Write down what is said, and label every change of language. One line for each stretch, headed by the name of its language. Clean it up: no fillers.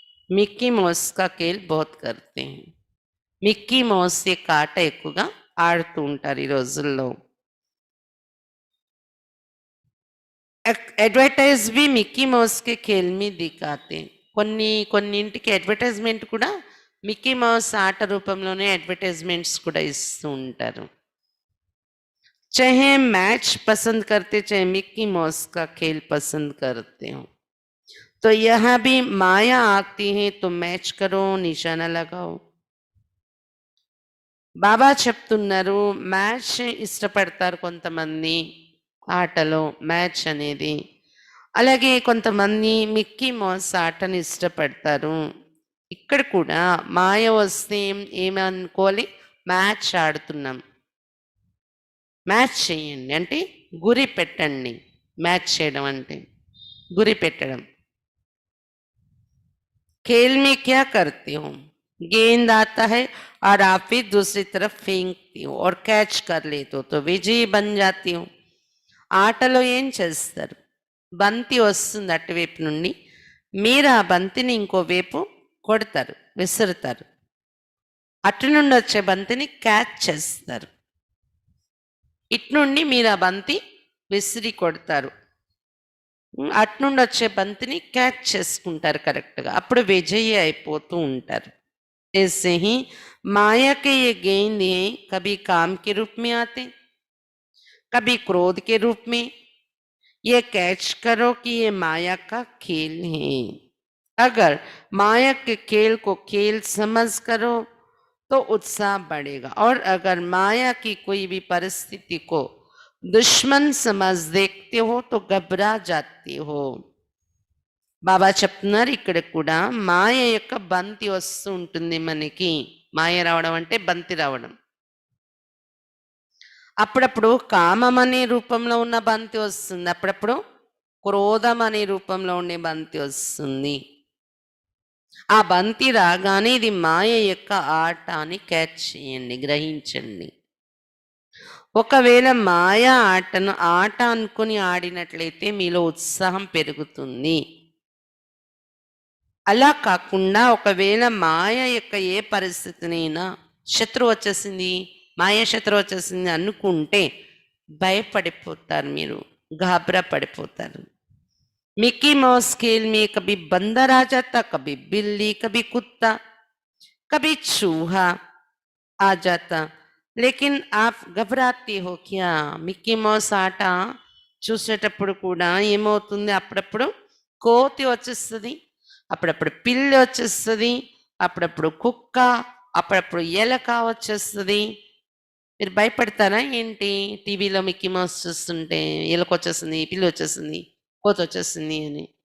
Hindi: Mickey mouse కా ఖేల్ బహుత్ కర్తే high.
Telugu: Mickey mouse యొక్క ఆట ఎక్కువగా ఆడుతూ ఉంటారు ఈ రోజుల్లో.
Hindi: అడ్వర్టైజ్ బి మిక్కీ మౌస్ కే ఖేల్ మీ దిఖాతే.
Telugu: కొన్నింటికి అడ్వర్టైజ్మెంట్ కూడా మిక్కీ మౌస్ ఆట రూపంలోనే అడ్వర్టైజ్మెంట్స్ కూడా ఇస్తూ ఉంటారు.
Hindi: चाहे मैच पसंद करते चाहे मिक्की माउस का खेल पसंद करते हो, तो यहाँ भी माया आती है तो मैच करो, निशाना लगाओ.
Telugu: బాబా చెప్తున్నారు మ్యాచ్ ఇష్టపడతారు కొంతమంది, ఆటలో మ్యాచ్ అనేది. అలాగే కొంతమంది మిక్కీ మౌస్ ఆటని ఇష్టపడతారు. ఇక్కడ కూడా మాయ వస్తే ఏమనుకోవాలి? మ్యాచ్ ఆడుతున్నాం. మ్యాచ్ చేయండి అంటే గురి పెట్టండి. మ్యాచ్ చేయడం అంటే గురి పెట్టడం.
Hindi: खेल में क्या करते हो? गेंद आता है और आप भी दूसरी तरफ फेंकती हो और कैच कर लेते हो तो विजयी बन जाती हो.
Telugu: ఆటలో ఏం చేస్తారు? బంతి వస్తుంది అటువైపు నుండి, మీరు ఆ బంతిని ఇంకోవైపు కొడతారు, విసురుతారు. అటు నుండి వచ్చే బంతిని క్యాచ్ చేస్తారు. ఇటు నుండి మీరు ఆ బంతి విసిరి కొడతారు, అటు నుండి వచ్చే బంతిని క్యాచ్ చేసుకుంటారు కరెక్ట్గా, అప్పుడు విజయీ అయిపోతూ ఉంటారు.
Hindi: ऐसे ही माया के ये गेंद कभी काम के रूप में आते, कभी क्रोध के रूप में. ये कैच करो कि ये माया का खेल है. अगर माया के खेल को खेल समझ करो तो उत्साह बढ़ेगा, और अगर माया की कोई भी परिस्थिति को दुश्मन समझ देखते हो तो घबरा जाते हो.
Telugu: బాబా చెప్తున్నారు ఇక్కడ కూడా మాయ యొక్క బంతి వస్తూ ఉంటుంది మనకి. మాయ రావడం అంటే బంతి రావడం. అప్పుడప్పుడు కామం అనే రూపంలో ఉన్న బంతి వస్తుంది, అప్పుడప్పుడు క్రోధం అనే రూపంలో ఉండే బంతి వస్తుంది. ఆ బంతి రాగానే ఇది మాయ యొక్క ఆట అని క్యాచ్ చేయండి, గ్రహించండి. ఒకవేళ మాయా ఆటను ఆట అనుకుని ఆడినట్లయితే మీలో ఉత్సాహం పెరుగుతుంది. అలా కాకుండా ఒకవేళ మాయ యొక్క ఏ పరిస్థితినైనా శత్రువు వచ్చేసింది, మాయ శత్రువు వచ్చేసింది అనుకుంటే భయపడిపోతారు, మీరు घाबरा पड़िपोताరు.
Hindi: मिकी माउस खेल में कभी बंदर आ जाता, कभी बिल्ली, कभी कुत्ता, कभी चूहा आ जाता, लेकिन आप घबराते हो क्या?
Telugu: మిక్కీ మౌస్ ఆట చూసేటప్పుడు కూడా ఏమవుతుంది, అప్పుడప్పుడు కోతి వచ్చేస్తుంది, అప్పుడప్పుడు పిల్లి వచ్చేస్తుంది, అప్పుడప్పుడు కుక్క, అప్పుడప్పుడు ఎలక వచ్చేస్తుంది. మీరు భయపడతారా ఏంటి? టీవీలో మిక్కీ మౌస్ చూస్తుంటే ఎలక వచ్చేస్తుంది, పిల్లి వచ్చేస్తుంది, కోతి వచ్చేస్తుంది అని.